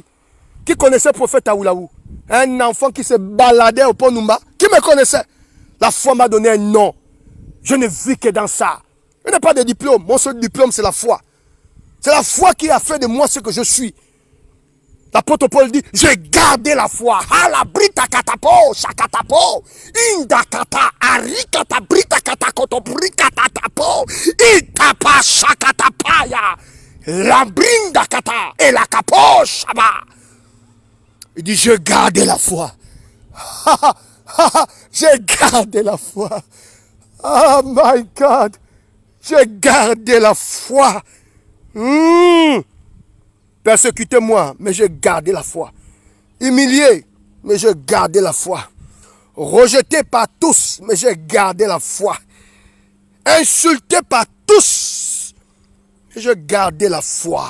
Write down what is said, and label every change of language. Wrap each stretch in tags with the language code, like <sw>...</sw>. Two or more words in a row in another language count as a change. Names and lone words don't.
<fr>Qui connaissait le prophète Aoulaou? Un enfant qui se baladait au pont Numba. Qui me connaissait? La foi m'a donné un nom. Je ne vis que dans ça. Je n'ai pas de diplôme. Mon seul diplôme, c'est la foi. C'est la foi qui a fait de moi ce que je suis. L'apôtre Paul dit, j'ai gardé la foi. Hala brita katapo, shakatapo, indakata, arikata brita katakoto, brikatatapo, itapa shakatapaya, la brinda kata, et la kapo shaba. Il dit, j'ai gardé la foi. J'ai gardé la foi.</fr> <en>Oh my God.</en> <fr>J'ai gardé la foi. Persécutez-moi, mais j'ai gardé la foi. Humilié, mais j'ai gardé la foi. Rejeté par tous, mais j'ai gardé la foi. Insulté par tous, mais j'ai gardé la foi.</fr>